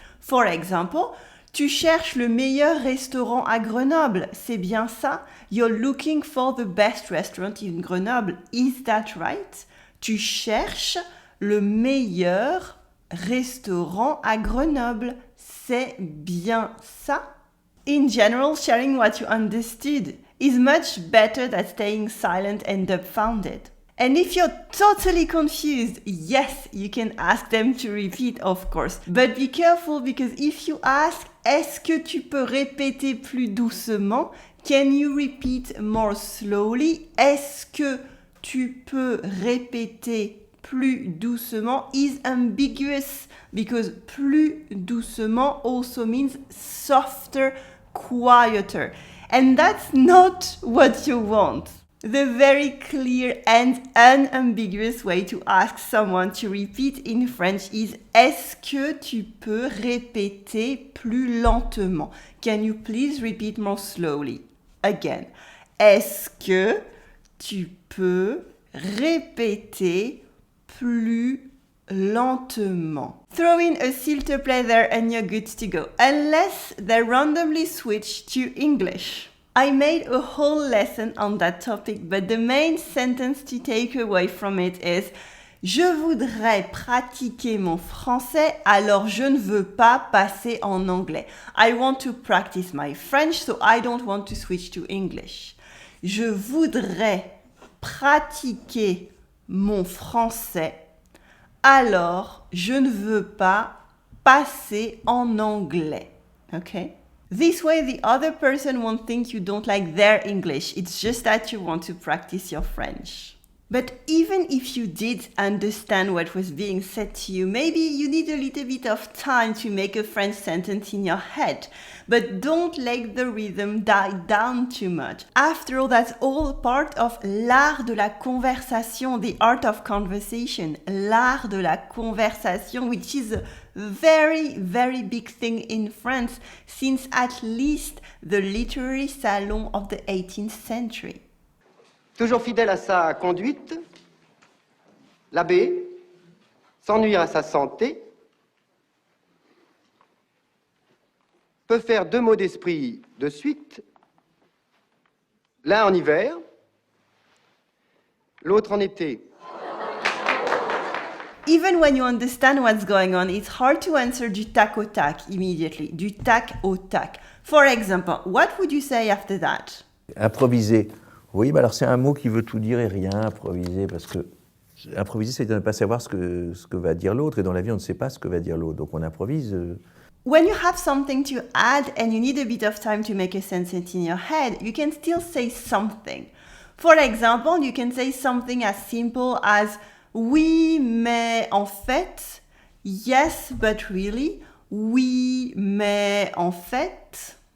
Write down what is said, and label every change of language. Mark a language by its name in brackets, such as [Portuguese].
[English] For example, [French] tu cherches le meilleur restaurant à Grenoble, c'est bien ça? [English] You're looking for the best restaurant in Grenoble, is that right? [French] Tu cherches le meilleur restaurant à Grenoble, c'est bien ça? [English] In general, sharing what you understood is much better than staying silent and dumbfounded. And if you're totally confused, yes, you can ask them to repeat, of course. But be careful because if you ask, [French] est-ce que tu peux répéter plus doucement? [English] Can you repeat more slowly? [French] Est-ce que tu peux répéter plus doucement [English] is ambiguous because [French] plus doucement [English] also means softer, quieter. And that's not what you want. The very clear and unambiguous way to ask someone to repeat in French is [French] est-ce que tu peux répéter plus lentement? [English] Can you please repeat more slowly? Again, [French] est-ce que tu peux répéter plus lentement? [English] Throw in a [French] s'il te plaît [English] there and you're good to go, unless they randomly switch to English. I made a whole lesson on that topic, but the main sentence to take away from it is [French] je voudrais pratiquer mon français, alors je ne veux pas passer en anglais. [English] I want to practice my French, so I don't want to switch to English. [French] Je voudrais pratiquer mon français, alors je ne veux pas passer en anglais. [English] Okay? This way, the other person won't think you don't like their English. It's just that you want to practice your French. But even if you did understand what was being said to you, maybe you need a little bit of time to make a French sentence in your head. But don't let the rhythm die down too much. After all, that's all part of [French] l'art de la conversation, [English] the art of conversation, l'art de la conversation, which is a very, very big thing in France since at least the literary salon of the 18th century. [French] Toujours fidèle à sa conduite, l'abbé, sans nuire à sa santé, peut faire 2 mots d'esprit de suite, l'un en hiver, l'autre en été. [English] Even when you understand what's going on, it's hard to answer [French] du tac au tac [English] immediately, du tac au tac. For example, what would you say after that? [French] Improviser. Oui, mais alors c'est un mot qui veut tout dire et rien, improviser, parce que improviser, c'est de ne pas savoir ce que va dire l'autre, et dans la vie, on ne sait pas ce que va dire l'autre, donc on improvise. [English] When you have something to add and you need a bit of time to make a sentence in your head, you can still say something. For example, you can say something as simple as [French] oui, mais en fait, [English] yes, but really, oui, mais en fait.